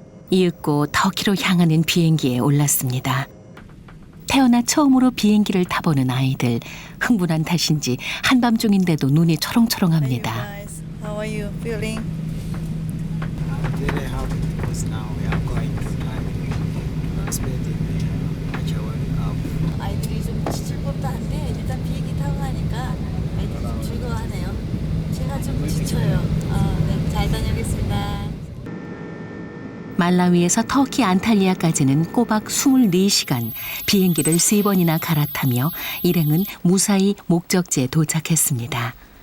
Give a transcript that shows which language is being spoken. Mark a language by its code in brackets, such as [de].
[ko] 이윽고 터키로 향하는 비행기에 올랐습니다. 태어나 처음으로 비행기를 타보는 아이들. 흥분한 탓인지 한밤중인데도 눈이 초롱초롱합니다. [en] How are you feeling? Really happy because now we are going to like expecting [ko] 아이들이 좀 지칠 법도 한데 일단 비행기 타고 가니까 아이들이 좀 즐거워하네요. 제가 좀 지쳐요. 네, 잘 다녀오겠습니다. 말라위에서 터키 안탈리아까지는 꼬박 24시간 비행기를 3번이나 갈아타며 일행은 무사히 목적지에 도착했습니다.